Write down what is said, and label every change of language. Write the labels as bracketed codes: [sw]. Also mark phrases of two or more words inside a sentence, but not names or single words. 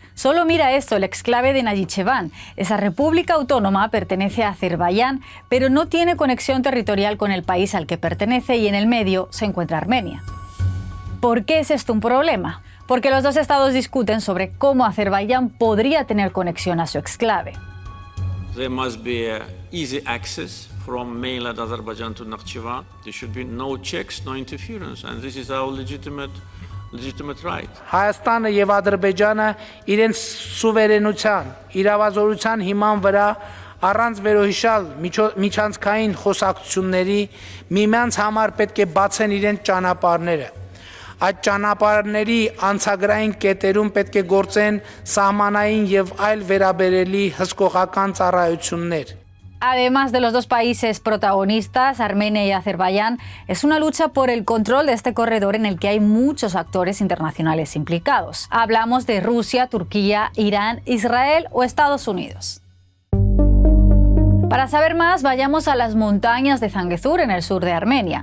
[es] Solo mira esto, el exclave de Najicheván. Esa república autónoma pertenece a Azerbaiyán, pero no tiene conexión territorial con el país al que pertenece y en el medio se encuentra Armenia. ¿Por qué es esto un problema? Porque los dos estados discuten sobre cómo Azerbaiyán podría tener conexión a su exclave. [en] There must be easy access from mainland Azerbaijan to Nakhchivan. There should be no checks, no interference, and this is our legitimate right. [hy] Հայաստանը եւ Ադրբեջանը իրենց սուվերենության, իրավազորության հիման վրա առանց վերոհիշալ միջանցքային խոսակցությունների միմյանց համար պետք է բացեն իրենց ճանապարհները։ Այդ ճանապարհների անցագրային կետերում պետք է գործեն սահմանային եւ այլ վերաբերելի հսկողական ծառայություններ։ [es] Además de los dos países protagonistas, Armenia y Azerbaiyán, es una lucha por el control de este corredor en el que hay muchos actores internacionales implicados. Hablamos de Rusia, Turquía, Irán, Israel o Estados Unidos. Para saber más, vayamos a las montañas de Zangezur en el sur de Armenia.